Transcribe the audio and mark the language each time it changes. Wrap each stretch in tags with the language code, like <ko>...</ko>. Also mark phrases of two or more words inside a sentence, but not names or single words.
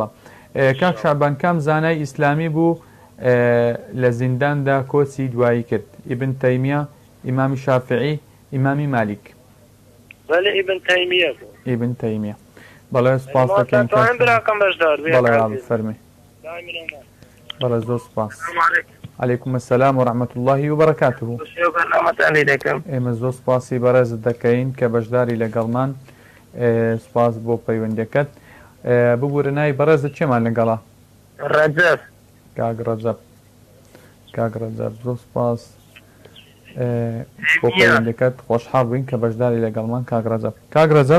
<ckb>کاک شعبان کام زانای ئیسلامی بوو لە زینداندا کۆچی دوایی کرد؟ ئیبن تەیمیە، ئیمامی شافعی، ئیمامی مالیک. بەڵێ ئیبن تەیمیە بوو ئیبن تەیمیە بەڵێ سپاس دەکەین براکەم بەشدار بەڵێ فەرمی بەڵێ زۆر سپاس</ckb> <ar>عليكم السلام ورحمة الله وبركاته</ar> <ckb>ئێمە زۆر سپاسی بەڕێزت دەکەین کە بەشداری لەگەڵمان سپاس بۆ پەیوەندیەکەت ببوورە ناوی بەڕێزت چێمان لەگەڵا ڕەجەب کاک ڕەجەب زۆر سپاس بۆ پەیوەندیەکەت خۆشحاڵ بووین کە بەشداری لەگەڵمان کاک ڕەجەب</ckb>